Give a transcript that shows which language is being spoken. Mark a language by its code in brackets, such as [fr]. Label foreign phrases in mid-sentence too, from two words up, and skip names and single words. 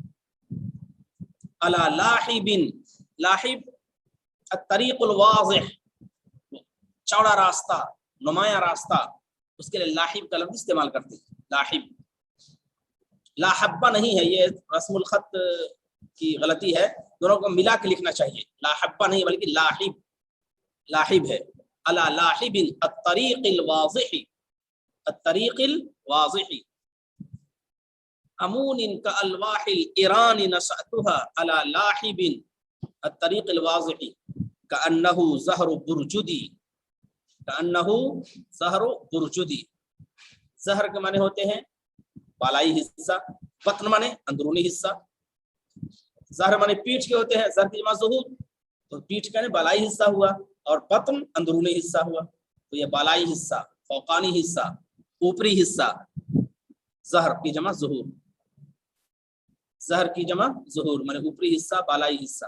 [ar] على لاحب، لاحب الطريق الواضح, [hi] चौड़ा रास्ता, नुमाया रास्ता, उसके लिए लाहिब का लफ्ज़ इस्तेमाल करते हैं। लाहिब, लाहब्बा नहीं है, ये रस्मुल खत की गलती है, दोनों को मिला के लिखना चाहिए। लाहब्बा नहीं बल्कि लाहिब, लाहिब है। [ar] على لاحب الطريق الواضح، الطريق الواضح. أمون كألواح الإراني نسأتها على لاحب الطريق الواضح. كأنه ظهر برجدي، كأنه ظهر برجدي. [hi] ज़हर के माने होते हैं बालाई हिस्सा, बत्न माने अंदरूनी हिस्सा। ज़हर माने पीठ के होते हैं, ज़हर की जमा ज़ुहूर, तो पीठ का बालाई हिस्सा हुआ और बत्न अंदरूनी हिस्सा हुआ, तो ये बालाई हिस्सा, फौकानी हिस्सा, ऊपरी हिस्सा, ज़हर की जमा ज़ुहूर, ज़हर की जमा ज़ुहूर माने ऊपरी हिस्सा, बालाई हिस्सा।